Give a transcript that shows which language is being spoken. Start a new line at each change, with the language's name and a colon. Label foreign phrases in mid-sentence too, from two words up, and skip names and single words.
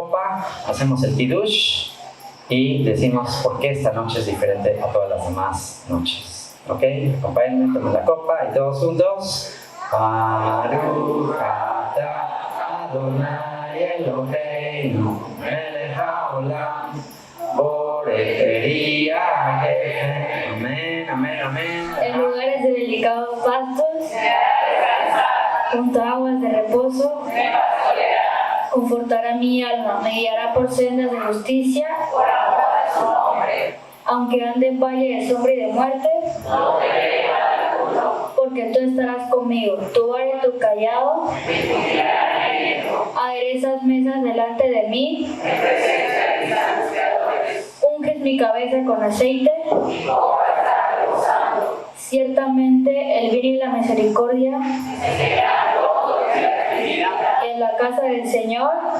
Spanish: copa, hacemos el Kiddush y decimos por qué esta noche es diferente a todas las demás noches. ¿Ok? Acompáñenme, tomen la copa y todos juntos.
Hebrew: ברוך אתה אדוני אלוהינו מלך העולם בורא פרי הגפן.
Spanish: Amén, amén, amén. En lugares de delicados pastos, junto a aguas de reposo, confortará mi alma, me guiará por sendas de justicia, aunque ande en valle de sombra y de muerte, porque tú estarás conmigo, tu vara y tu callado aderezas mesas delante de mí, unges mi cabeza con aceite, ciertamente el bien y la misericordia en la casa del Señor